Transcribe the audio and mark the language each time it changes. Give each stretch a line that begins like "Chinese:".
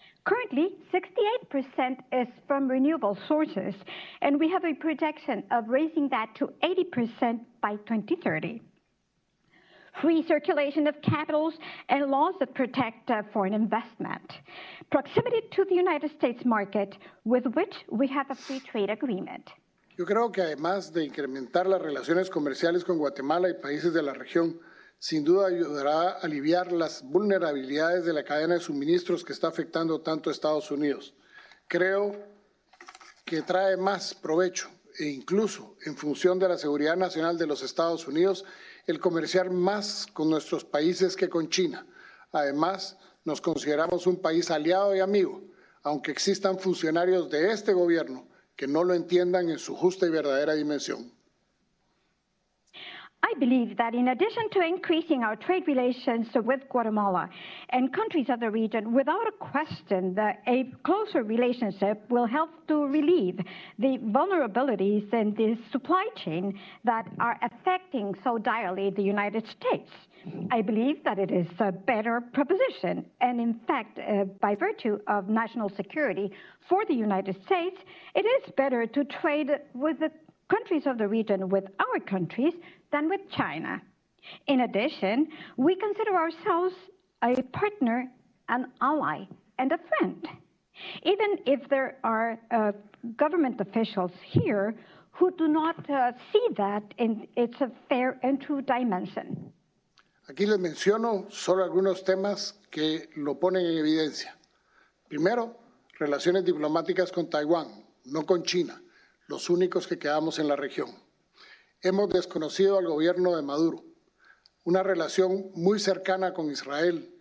English: Currently, 68% is from renewable sources, and we have a projection of raising that to 80% by 2030. Free circulation of capitals and laws that protect foreign investment. Proximity to the United States market, with which we have a free trade agreement.
Spanish: Yo creo que además de incrementar las relaciones comerciales con Guatemala y países de la región, sin duda ayudará a aliviar las vulnerabilidades de la cadena de suministros que está afectando tanto a Estados Unidos. Creo que trae más provecho e incluso en función de la seguridad nacional de los Estados Unidos, el comerciar más con nuestros países que con China. Además, nos consideramos un país aliado y amigo, aunque existan funcionarios de este gobierno que no lo entiendan en su justa y verdadera dimensión.
English: I believe that in addition to increasing our trade relations with Guatemala and countries of the region, without a question, a closer relationship will help to relieve the vulnerabilities in the supply chain that are affecting so direly the United States. I believe that it is a better proposition, and in fact, by virtue of national security for the United States, it is better to trade with the countries of the region with our countries than with China. In addition, we consider ourselves a partner, an ally, and a friend, even if there are government officials here who do not see that in its a fair and true dimension.
Spanish: Aquí les menciono solo algunos temas que lo ponen en evidencia. Primero, relaciones diplomáticas con Taiwán, no con China, los únicos que quedamos en la región. Hemos desconocido al gobierno de Maduro, una relación muy cercana con Israel.